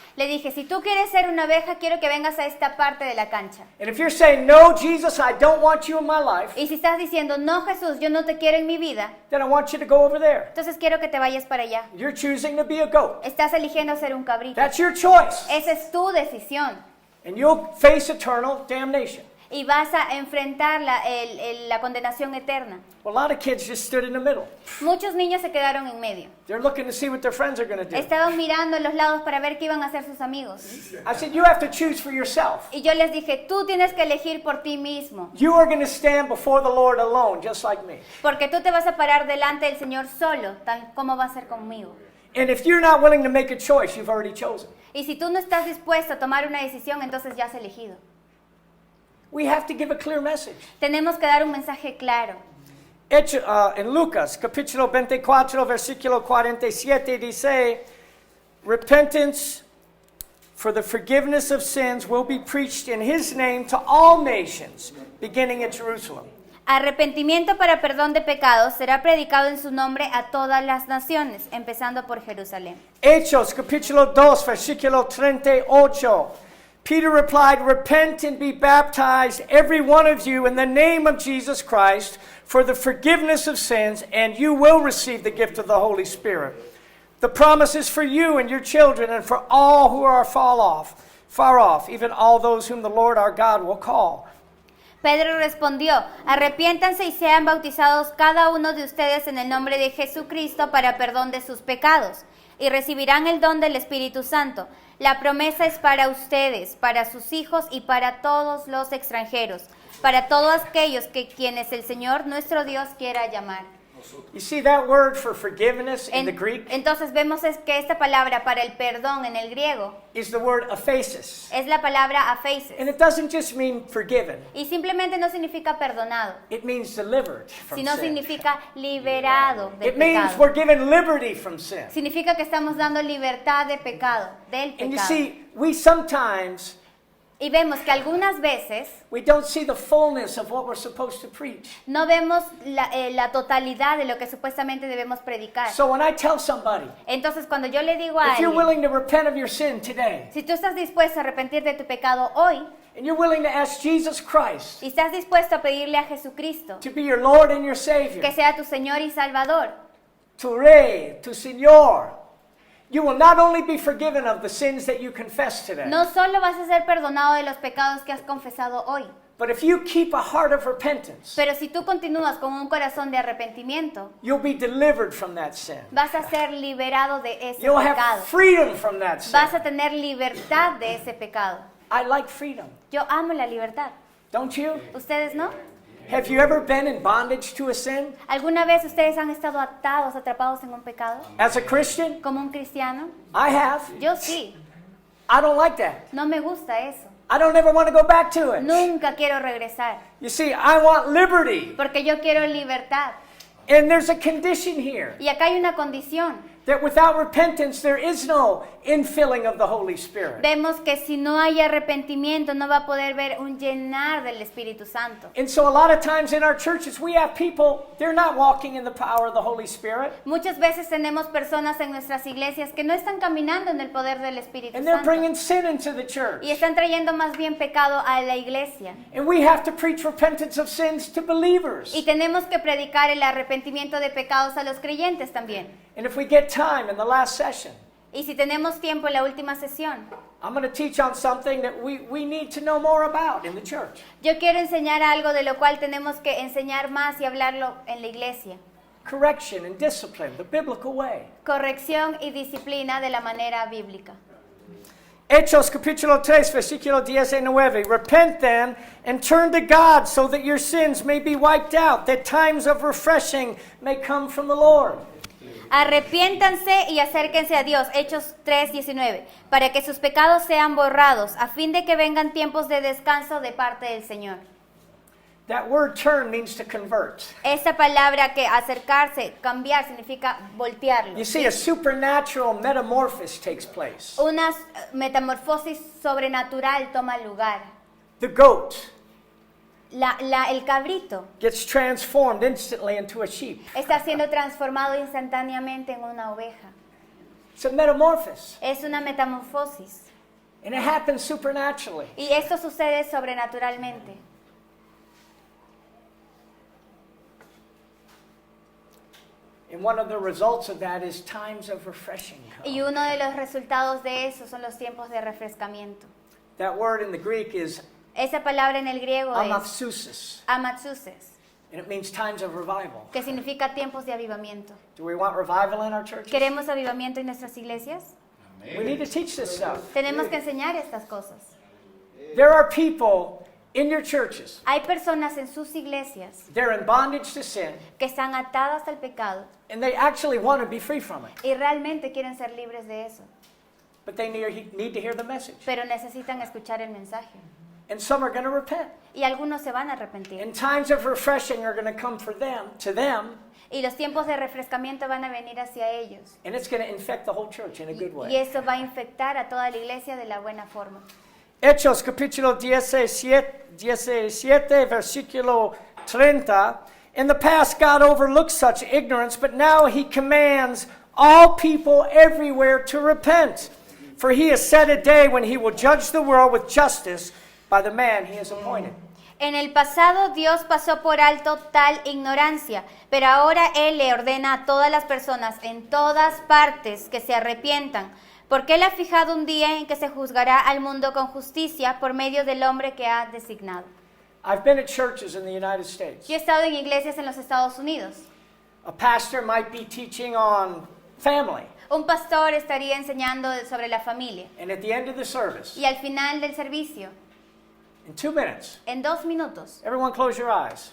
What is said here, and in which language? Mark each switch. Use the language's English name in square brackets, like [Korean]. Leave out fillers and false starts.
[Spanish] Le dije, si tú quieres ser una oveja, quiero que vengas a esta parte de la cancha. [English] And if you're saying, no, Jesus, I don't want you in my life, [Spanish] Y si estás diciendo, no Jesús, yo no te quiero en mi vida, [English] then I want you to go over there. [Spanish] entonces quiero que te vayas para allá. [English] You're choosing to be a goat. [Spanish] Estás eligiendo ser un cabrito. [English] That's your choice. [Spanish] Esa es tu decisión. [English] And you'll face eternal damnation. [Spanish] Y vas a enfrentar la condenación eterna. [English] Well, a lot of kids just stood in the middle. [Spanish] Muchos niños se quedaron en medio. [English] They're looking to see what their friends are going to do. [Spanish] Estaban mirando a los lados para ver qué iban a hacer sus amigos. [English] I said, you have to choose for yourself. [Spanish] Y yo les dije, tú tienes que elegir por ti mismo. [English] You are going to stand before the Lord alone, just like me. [Spanish] Porque tú te vas a parar delante del Señor solo, tal como va a ser conmigo. [English] And if you're not willing to make a choice, you've already chosen. [Spanish] Y si tú no estás dispuesto a tomar una decisión, entonces ya has elegido. [English] We have to give a clear message. [Spanish] Tenemos que dar un mensaje claro. En Lucas, capítulo 24, versículo 47, dice, [English] repentance for the forgiveness of sins will be preached in his name to all nations, beginning at Jerusalem. [Spanish] Arrepentimiento para perdón de pecados será predicado en su nombre a todas las naciones, empezando por Jerusalén. Hechos, capítulo 2, versículo 38. [English] Peter replied, repent and be baptized, every one of you, in the name of Jesus Christ, for the forgiveness of sins, and you will receive the gift of the Holy Spirit. The promise is for you and your children, and for all who are far off, even all those whom the Lord our God will call. [Spanish] Pedro respondió, arrepiéntanse y sean bautizados cada uno de ustedes en el nombre de Jesucristo para perdón de sus pecados, y recibirán el don del Espíritu Santo. La promesa es para ustedes, para sus hijos y para todos los extranjeros, para todos aquellos quienes el Señor nuestro Dios quiera llamar. [English] You see that word for forgiveness in the Greek [Spanish] Entonces vemos que esta palabra para el perdón en el griego [English] is the word aphesis. [Spanish] es la palabra aphesis. [English] And it doesn't just mean forgiven. [Spanish] Y simplemente no significa perdonado, [English] It means delivered from [Spanish] sino [English] sin. [Spanish] significa liberado del [English] It means [Spanish] pecado. [English] we're given liberty from sin. [Spanish] Significa que estamos dando libertad de pecado, del [English] And you [Spanish] pecado. [English] see, we sometimes [Spanish] Y vemos que algunas veces [English] we don't see the fullness of what we're supposed to preach. [Spanish] no vemos la totalidad de lo que supuestamente debemos predicar. [English] So when I tell somebody, [Spanish] Entonces, cuando yo le digo a [English] if you're [Spanish] alguien, [English] willing to repent of your sin today, [Spanish] si tú estás dispuesto a arrepentir de tu pecado hoy [English] and you're willing to ask Jesus Christ [Spanish] y estás dispuesto a pedirle a Jesucristo [English] to be your Lord and your Savior, [Spanish] que sea tu Señor y Salvador, tu Rey, tu Señor, [English] you will not only be forgiven of the sins that you confess today, [Spanish] no solo vas a ser perdonado de los pecados que has confesado hoy, [English] but if you keep a heart of repentance, [Spanish] pero si tú continúas con un corazón de arrepentimiento, [English] you'll be delivered from that sin. [Spanish] vas a ser liberado de ese [English] You'll have [Spanish] pecado. [English] freedom from that sin. [Spanish] Vas a tener libertad de ese pecado. [English] I like freedom. [Spanish] Yo amo la libertad. [English] Don't you? [Spanish] ¿Ustedes no? [English] Have you ever been in bondage to a sin? [Spanish] ¿Alguna vez ustedes han estado atados, atrapados en un pecado? [English] As a Christian, [Spanish] Como un cristiano. [English] I have. [Spanish] Yo sí. [English] I don't like that. [Spanish] No me gusta eso. [English] I don't ever want to go back to it. [Spanish] Nunca quiero regresar. [English] You see, I want liberty. [Spanish] Porque yo quiero libertad. [English] And there's a condition here [Spanish] Y acá hay una condición. [English] that without repentance, there is no infilling of the Holy Spirit. [Spanish] Vemos que si no hay arrepentimiento no va a poder ver un llenar del Espíritu Santo. [English] And so a lot of times in our churches, we have people, they're not walking in the power of the Holy Spirit. [Spanish] Muchas veces tenemos personas en nuestras iglesias que no están caminando en el poder del Espíritu [English] And they're [Spanish] Santo [English] bringing sin into the church. [Spanish] y están trayendo más bien pecado a la iglesia. [English] And we have to preach repentance of sins to believers. [Spanish] Y tenemos que predicar el arrepentimiento de pecados a los creyentes también. [English] And if we get time in the last session, [Spanish] Y si tenemos tiempo en la última sesión, [English] I'm going to teach on something that we need to know more about in the church. [Spanish] yo quiero enseñar algo de lo cual tenemos que enseñar más y hablarlo en la iglesia. [English] Correction and discipline, the biblical way. [Spanish] Corrección y disciplina de la manera bíblica. Hechos capítulo 3, versículo 19. [English] Repent then and turn to God so that your sins may be wiped out, that times of refreshing may come from the Lord. [Spanish] Arrepiéntanse y acérquense a Dios, Hechos 3:19, para que sus pecados sean borrados, a fin de que vengan tiempos de descanso de parte del Señor. [English] That word turn means to convert. [Spanish] Esta palabra que acercarse, cambiar, significa voltearlo. [English] You see, a supernatural metamorphosis takes place. [Spanish] Una metamorfosis sobrenatural toma lugar. [English] The goat [Spanish] El cabrito [English] gets transformed instantly into a sheep. [Spanish] está siendo transformado instantáneamente en una oveja. [English] It's a metamorphosis. [Spanish] Es una metamorfosis. [English] And it happens supernaturally. [Spanish] Y esto sucede sobrenaturalmente. [English] And one of the results of that is times of refreshing. [Spanish] Y uno de los resultados de eso son los tiempos de refrescamiento. [English] That word in the Greek is [Spanish] Esa palabra en el griego es [English] amathousis, [Spanish] amatsuses, [English] and it means times of revival. [Spanish] que significa tiempos de avivamiento. [English] Do we want revival in our churches? [Spanish] ¿Queremos avivamiento en nuestras iglesias? [English] We need to teach this stuff. [Spanish] Tenemos que enseñar estas cosas. [English] There are people in your churches, [Spanish] Hay personas en sus iglesias [English] they're in bondage to sin, [Spanish] que están atadas al pecado [English] and they actually want to be free from it. [Spanish] y realmente quieren ser libres de eso, [English] But they need to hear the message. [Spanish] pero necesitan escuchar el mensaje. [English] And some are going to repent. [Spanish] Y algunos se van a arrepentir. [English] And times of refreshing are going to come for them, to them, [Spanish] Y los tiempos de refrescamiento van a venir hacia ellos. [English] and it's going to infect the whole church in a good [Spanish] Y [English] way. [Spanish] eso va a infectar a toda la iglesia de la buena forma. Hechos capítulo 17, versículo 30. [English] In the past, God overlooked such ignorance, but now he commands all people everywhere to repent. For he has set a day when he will judge the world with justice by the man he has appointed. [Spanish] En el pasado Dios pasó por alto tal ignorancia, pero ahora Él le ordena a todas las personas en todas partes que se arrepientan, porque Él ha fijado un día en que se juzgará al mundo con justicia por medio del hombre que ha designado. [English] I've been at churches in the United States. [Spanish] Yo he estado en iglesias en los Estados Unidos. [English] A pastor might be teaching on family, [Spanish] Un pastor estaría enseñando sobre la familia [English] and at the end of the service, [Spanish] y al final del servicio, [English] in 2 minutes, [Spanish] en 2 minutos, [English] everyone close your eyes.